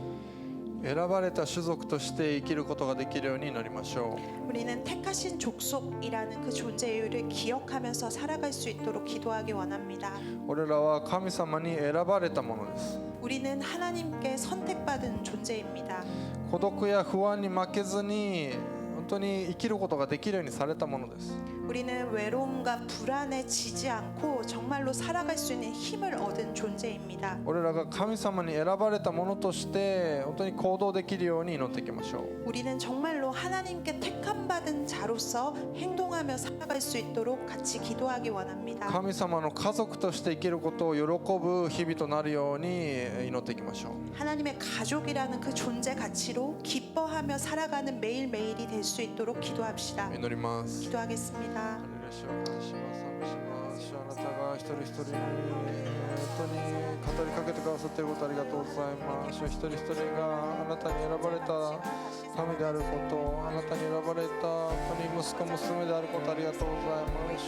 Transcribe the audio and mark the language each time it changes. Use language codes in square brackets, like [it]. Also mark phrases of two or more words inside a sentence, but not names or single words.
[ja] 選ばれた種族として生きることができるように祈りましょう。 [ko] 우리는 택하신 족속이라는 그 존재를 기억하면서 살아갈 수 있도록 기도하기 원합니다. [ja] 俺らは神様に選ばれたものです。 [ko] 우리는 하나님께 선택받은 존재입니다. [ja] 孤独や不安に負けずに本当に生きることができるようにされたものです。 [ko] 우리는 외로움과 불안에 지지 않고 정말로 살아갈 수 있는 힘을 얻은 존재입니다. [ja] 俺らが神様に選ばれたものとして本当に行動できるように祈っていきましょう。 [ko] 우리는 정말로 하나님께 택함받은 자로서 행동하며 살아갈 수 있도록 같이 기도하기 원합니다. [ja] 神様の家族として生きることを喜ぶ日々となるように祈っていきましょう。 [ko] 하나님의 가족이라는 그 존재 가치로 기뻐하며 살아가는 매일매일이 될 수 있도록 기도합시다. [ja] 祈ります。 [ko] 기도하겠습니다. [ja] ハレルヤ主を感謝します。賛美します。主あなたが一人一人に本当に語りかけてくださっていることありがとうございます。主一人一人があなたに選ばれた民であること、あなたに選ばれた本当に息子娘であることありがとうございます。